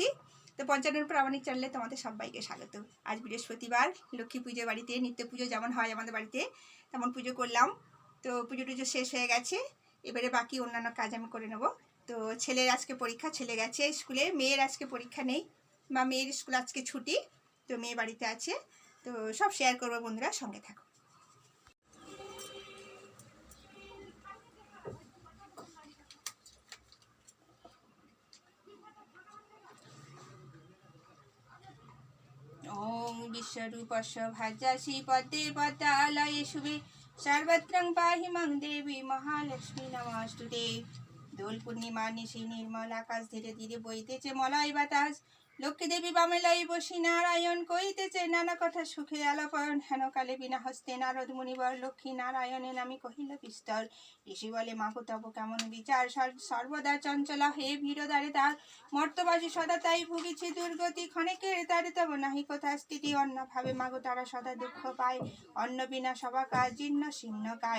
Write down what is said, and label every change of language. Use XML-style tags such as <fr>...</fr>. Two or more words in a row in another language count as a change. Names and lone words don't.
<bn>তো পঞ্চানন প্রামাণিক চ্যানেলে তোমাদের সবাইকে স্বাগত। আজ বৃহস্পতিবার, লক্ষ্মী পুজো বাড়িতে নিত্য পুজো যেমন হয় আমাদের বাড়িতে তেমন পুজো করলাম। তো পুজো টুজো শেষ হয়ে গেছে, এবারে বাকি অন্যান্য কাজ আমি করে নেব। তো ছেলের আজকে পরীক্ষা, ছেলে গেছে স্কুলে, মেয়ের আজকে পরীক্ষা নেই বা মেয়ের স্কুল আজকে ছুটি, তো মেয়ে বাড়িতে আছে। তো সব শেয়ার করবো, বন্ধুরা সঙ্গে থাকো।</bn> <sa>ओम विश्वरूपस्य भाजासि पद्मे पद्मालये शुभे सर्वत्रं पाहि मां देवी महालक्ष्मी नमस्तुते।</sa> <bn>দোল পূর্ণিমা নিশি নির্মল আকাশ ধীরে ধীরে বইতেছে মলয় বাতাস লক্ষ্মী দেবী বামেলাই বসি নারায়ণ কইতেছে নানা কথা সুখে আলাপন হেন কালে বিনা হস্তে নারদ মুনিবর লক্ষ্মী নারায়ণের নামে কহিল বিস্তর। ঋষি বলে মাগো তব কেমন বিচার সর্বদা চঞ্চলা হে ভিড়দারে তার মর্তবাসী সদা তাই ভুগিছে দুর্গতি ক্ষণেকের তারে তব নাহি কোথা স্থিতি অন্য ভাবে মাগো তারা সদা দুঃখ পায় অন্ন বিনা সবা কাজ জীর্ণ শীর্ণ কায়।</bn>